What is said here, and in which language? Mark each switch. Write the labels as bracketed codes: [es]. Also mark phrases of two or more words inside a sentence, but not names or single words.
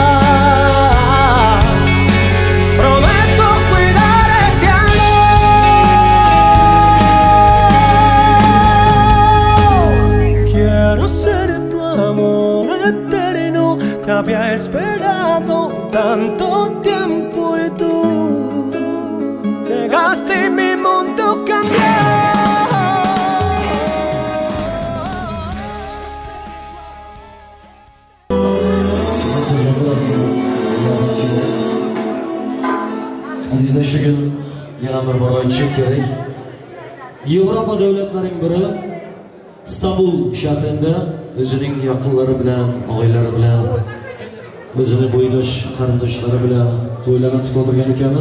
[es] Prometo cuidar este amor. Quiero ser tu amor eterno, te había esperado tanto tiempo y tú llegaste y mi mundo cambió. [uz] Azizlar, shu kun yana bir bor aytishim kerak. Yevropa davlatlarining biri Istanbul shahrida o'zining yaqinlari bilan, oilalari bilan, o'zining bo'ydosh qarindoshlari bilan to'ylarni tutib o'tirgan ekanmiz.